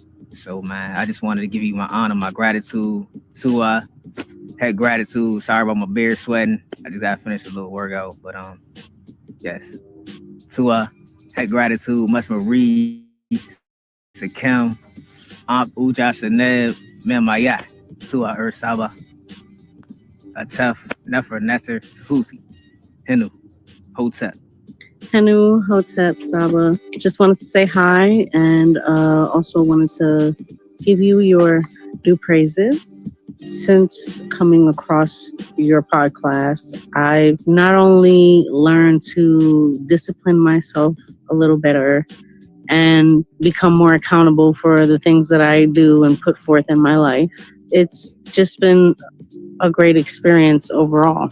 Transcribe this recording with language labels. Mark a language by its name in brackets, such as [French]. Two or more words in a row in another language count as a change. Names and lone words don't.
[English] So man, I just wanted to give you my honor, my gratitude. To head gratitude. Sorry about my beard sweating. I just gotta finish a little workout. But yes. To head gratitude, much Marie, to Kim, Aunt Uja Saneb, Memaya, to Ur Saba, a tough Nefer Nesser, Tehuti, Henu, Hotep. Henu, Hotep, Saba. Just wanted to say hi and also wanted to give you your due praises. Since coming across your podcast, I've not only learned to discipline myself a little better and become more accountable for the things that I do and put forth in my life, it's just been a great experience overall.